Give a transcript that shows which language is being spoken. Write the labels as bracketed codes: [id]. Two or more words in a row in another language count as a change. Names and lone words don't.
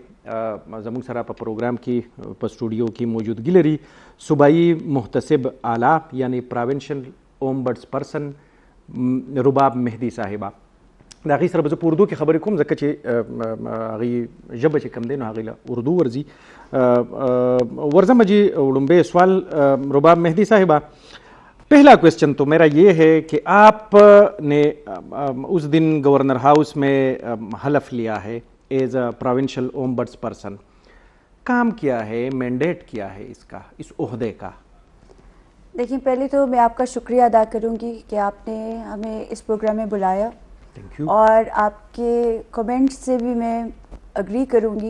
[ps] زموږ سره په پروګرام کې په سټوډیو کې موجودګي لري صوبایي محتسب اعلی یعنی [en] provincial ombuds person [ps] رباب مهدي صاحبه. د هغې سره به زه په اردو کې خبرې کوم ځکه چې هغې ژبه چې کوم دی نو هغې له اردو ورځي. ورځم جی وړومبی سوال رباب مهدی صاحبہ. [ur] پہلا کویسچن تو میرا یہ ہے کہ آپ نے اس دن گورنر ہاؤس میں حلف لیا ہے [en] as a provincial ombuds person. [ur] کام کیا ہے, مینڈیٹ کیا ہے اس کا, اس عہدے کا؟ دیکھیں پہلے تو میں آپ کا شکریہ ادا کروں گی کہ آپ نے ہمیں اس پروگرام میں بلایا اور آپ کے کمنٹ سے بھی میں اگری کروں گی